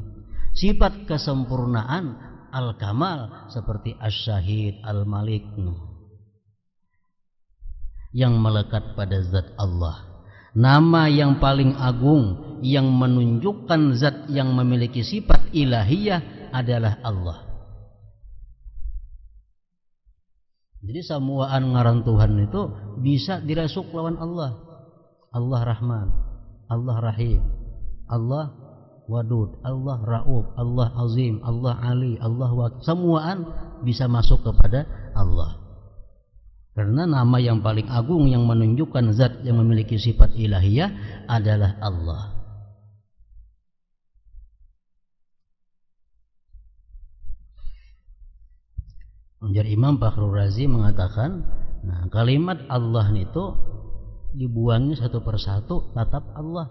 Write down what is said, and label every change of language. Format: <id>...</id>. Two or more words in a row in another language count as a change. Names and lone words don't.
<id>Sifat kesempurnaan Al-Kamal seperti Asy-Syahid, Al-Malik, yang melekat pada zat Allah. Nama yang paling agung yang menunjukkan zat yang memiliki sifat ilahiyah adalah Allah.</id> <bjn>Jadi samuaan ngaran Tuhan itu bisa dirasuk lawan Allah.</bjn> <id>Allah Rahman, Allah Rahim, Allah Wadud, Allah Ra'ub, Allah Azim, Allah Ali, Allah Wakil. Semuaan bisa masuk kepada Allah. Karena nama yang paling agung yang menunjukkan zat yang memiliki sifat ilahiyah adalah Allah. Jadi Imam Fakhrul Razi mengatakan, nah, kalimat Allah itu dibuangnya satu persatu, tatap Allah.</id>